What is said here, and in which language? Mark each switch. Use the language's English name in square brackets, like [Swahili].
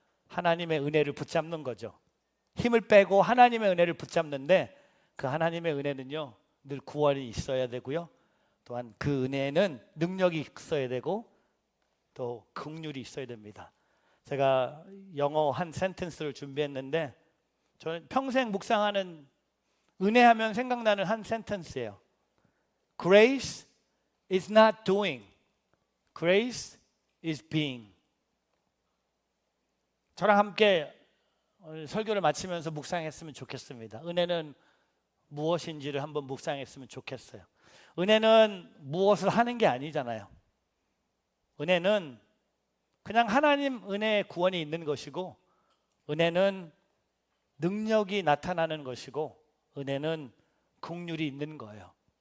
[Korean] 하나님의 은혜를 붙잡는 거죠. 힘을 빼고 하나님의 은혜를 붙잡는데 그 하나님의 은혜는요 늘 구원이 있어야 되고요, 또한 그 은혜에는 능력이 있어야 되고 또 긍휼이 있어야 됩니다. 제가 영어 한 센텐스를 준비했는데 저는 평생 묵상하는 은혜하면 생각나는 한 센텐스예요. [English] Grace is not doing, grace is being. [Korean] 저랑 함께 오늘 설교를 마치면서 묵상했으면 좋겠습니다. 은혜는 무엇인지를 한번 묵상했으면 좋겠어요. 은혜는 무엇을 하는 게 아니잖아요. 은혜는 그냥 하나님 은혜의 구원이 있는 것이고, 은혜는 능력이 나타나는 것이고, 은혜는 긍휼이 있는 거예요.